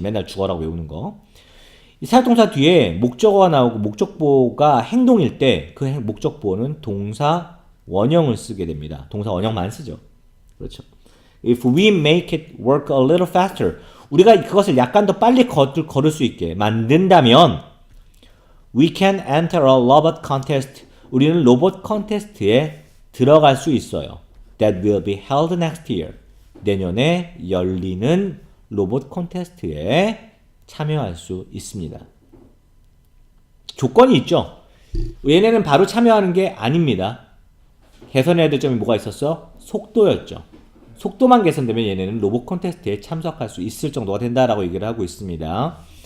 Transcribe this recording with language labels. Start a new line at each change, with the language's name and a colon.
Korean: 맨날 주어라고 외우는 거. 이 사역동사 뒤에 목적어가 나오고 목적보가 행동일 때 그 목적보는 동사 원형을 쓰게 됩니다. 동사 원형만 쓰죠. 그렇죠.
English: If we make it work a little faster,
Korean: 우리가 그것을 약간 더 빨리 걸을 수 있게 만든다면
English: we can enter a robot contest.
Korean: 우리는 로봇 컨테스트에 들어갈 수 있어요.
English: That will be held next year.
Korean: 내년에 열리는 로봇 콘테스트에 참여할 수 있습니다. 조건이 있죠. 얘네는 바로 참여하는 게 아닙니다. 개선해야 될 점이 뭐가 있었어? 속도였죠. 속도만 개선되면 얘네는 로봇 콘테스트에 참석할 수 있을 정도가 된다라고 얘기를 하고 있습니다.